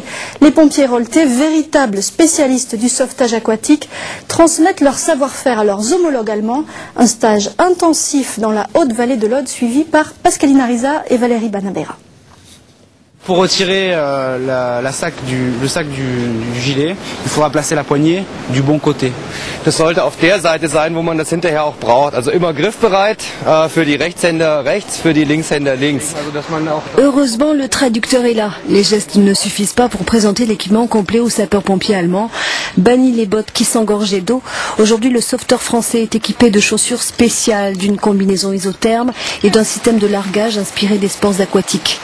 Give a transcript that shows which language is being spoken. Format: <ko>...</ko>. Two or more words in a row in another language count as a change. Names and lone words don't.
<fr>Les pompiers rolletés, véritables spécialistes du sauvetage aquatique, transmettent leur savoir-faire à leurs homologues allemands. Un stage intensif dans la Haute-Vallée de l'Aude, suivi par Pascaline Ariza et Valérie Banabera. Pour retirer le sac du gilet, il faudra placer la poignée du bon côté.</fr> <de>Das sollte auf der Seite sein, wo man das hinterher auch braucht. Also immer griffbereit für die Rechtshänder rechts, für die Linkshänder links.</de> <fr>Heureusement, le traducteur est là. Les gestes ne suffisent pas pour présenter l'équipement complet aux sapeurs-pompiers allemands. Banni les bottes qui s'engorgeaient d'eau. Aujourd'hui, le sauveteur français est équipé de chaussures spéciales, d'une combinaison isotherme et d'un système de largage inspiré des sports aquatiques.</fr>